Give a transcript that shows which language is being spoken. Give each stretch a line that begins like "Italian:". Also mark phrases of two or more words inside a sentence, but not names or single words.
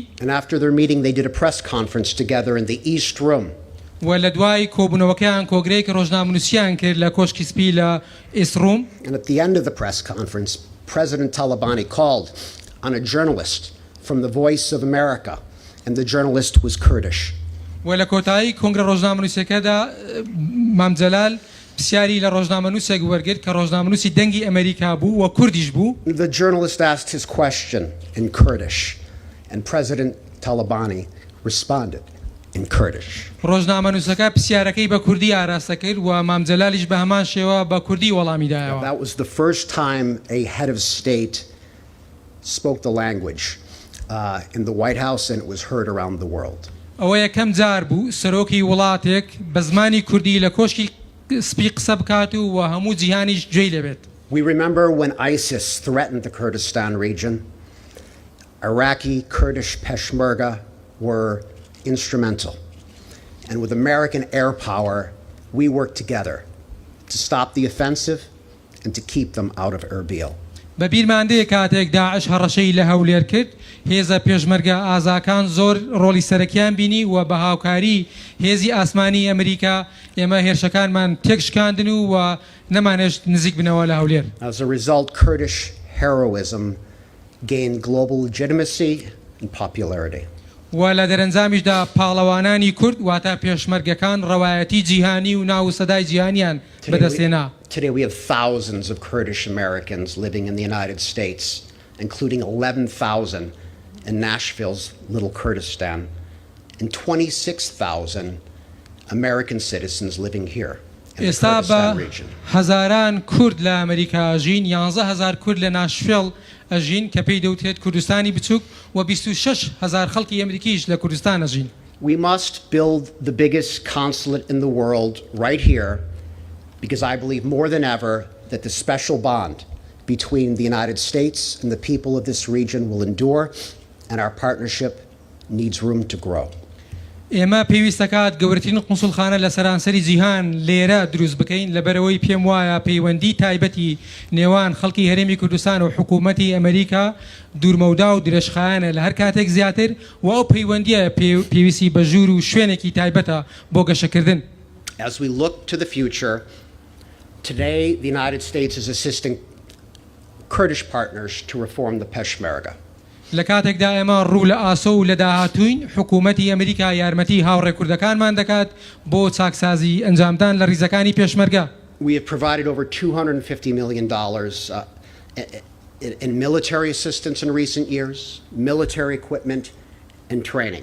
English: And after their meeting they did a press conference together in the East Room.
Central Kurdish: و لە دوای کۆبوونەوەکەیان کۆگرەیەک ڕۆژنامەنووسیان کرد لە کۆشکی سپی لە ئیسروم.
English: And at the end of the press conference, President Talabani called on a journalist from the Voice of America, and the journalist was Kurdish.
Central Kurdish: و لە کۆتایی کۆنگرە ڕۆژنامەنووسەکەدا مام جەلال پرسیاری لە ڕۆژنامەنووسێک وەرگرت کە ڕۆژنامەنووسی دەنگی ئەمریکا بوو و کوردیش بوو.
English: The journalist asked his question in Kurdish, and President Talabani responded in Kurdish.
Central Kurdish: ڕۆژنامەنووسەکە پرسیارەکەی بە کوردی ئاراستە کرد و مام جەلالیش بە هەمان شێوە بە کوردی وەڵامی دایەوە.
English: That was the first time a head of state spoke the language in the White House, and it was heard around the world.
Central Kurdish: ئەوە یەکەم جار بوو سەرۆکی وڵاتێک بە زمانی کوردی لە کۆشکی سپی قسە بکات و هەموو جیهانیش گوێی لێبێت.
English: We remember when ISIS threatened the Kurdistan region, Iraqi Kurdish Peshmerga were instrumental. And with American air power, we worked together to stop the offensive and to keep them out of Erbil.
Central Kurdish: بەبیرمان دێ کاتێک داعش هەڕەشەی لە هەولێر کرد هێزە پێشمەرگە ئازاکان زۆر ڕۆڵی سەرەکیان بینی و بە هاوکاری هێزی ئاسمانی ئەمریکا ئێمە هێرشەکانمان تێکشکاندن و نەمانێشت نزیک بنەوە لە هەولێر.
English: As a result, Kurdish heroism gained global legitimacy and popularity.
Central Kurdish: و لە دەرەنجامیشدا پاڵەوانانی کورد واتە پێشمەرگەکان ڕەوایەتی جیهانی و ناو سەدای جیهانیان بەدەستێنا.
English: Today we have thousands of Kurdish Americans living in the United States, including 11,000 in Nashville's Little Kurdistan, and 26,000 American citizens living here in the
Central Kurdish: ئێستا
English: Kurdistan
Central Kurdish: بە
English: region.
Central Kurdish: هەزاران کورد لە ئەمریکا ئەژین 11,000 کورد لە ناشڤیل ئەژین کە پێی دەوترێت کوردستانی بچووک و 26,000 خەڵکی ئەمریکیش لە کوردستان ئەژین.
English: We must build the biggest consulate in the world right here, because I believe more than ever that the special bond between the United States and the people of this region will endure, and our partnership needs room to grow.
Central Kurdish: ئێمە پێویستەکات گەورەترین قونسوڵخانە لە سەرانسەری جیهان لێرە دروست بکەین لەبەرەوەی پێم وایە پەیوەندی تایبەتی نێوان خەڵکی هەرێمی کوردستان و حکوومەتی ئەمریکا دوورمەودا و درێژخایەنە لە هەر کاتێک زیاتر و ئەو پەیوەندیە پێویستی بە ژوور و شوێنێکی تایبەتە بۆ گەشەکردن.
English: As we look to the future, today the United States is assisting Kurdish partners to reform the Peshmerga.
Central Kurdish: لە کاتێکدا ئێمە ڕوو لە ئاسۆ و لە داهاتووین حکوومەتی ئەمریکا یارمەتی هاوڕێ کوردەکانمان دەکات بۆ چاکسازی ئەنجامدان لە ریزەکانی پێشمەرگە.
English: We have provided over $250 million in military assistance in recent years, military equipment, and training.